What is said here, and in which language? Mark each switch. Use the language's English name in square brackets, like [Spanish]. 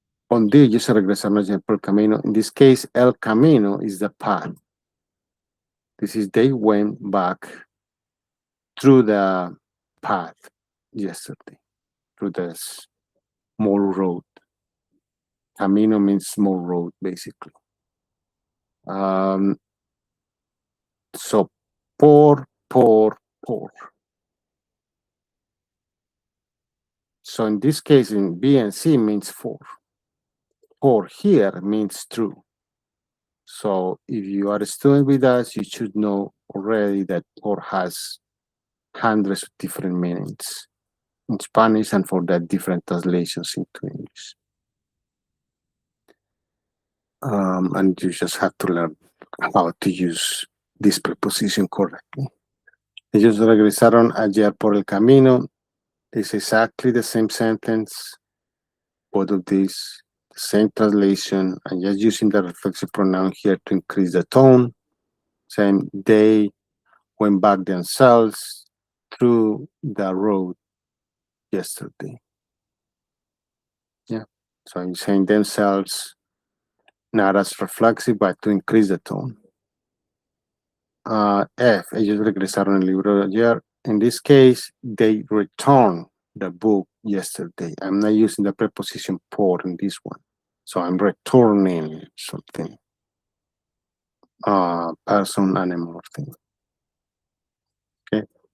[Spanish] On D, ellos se regresaron ayer por el camino. [English] In this case, el camino is the path. This is they went back through the path yesterday, through the small road. Camino means small road, basically. So, por. So in this case, in B and C means for. Por here means true. So if you are a student with us, you should know already that por has hundreds of different meanings in Spanish and for that different translations into English. And you just have to learn how to use this preposition correctly. [Spanish] Ellos regresaron ayer por el camino. [English] It's exactly the same sentence. Both of these, the same translation. I'm just using the reflexive pronoun here to increase the tone. Saying they went back themselves through the road yesterday. Yeah. So I'm saying themselves, not as reflexive, but to increase the tone. [Spanish] F, ellos regresaron el libro ayer. [English] In this case, they returned the book yesterday. I'm not using the preposition por in this one. So I'm returning something. Person, animal, thing. Okay.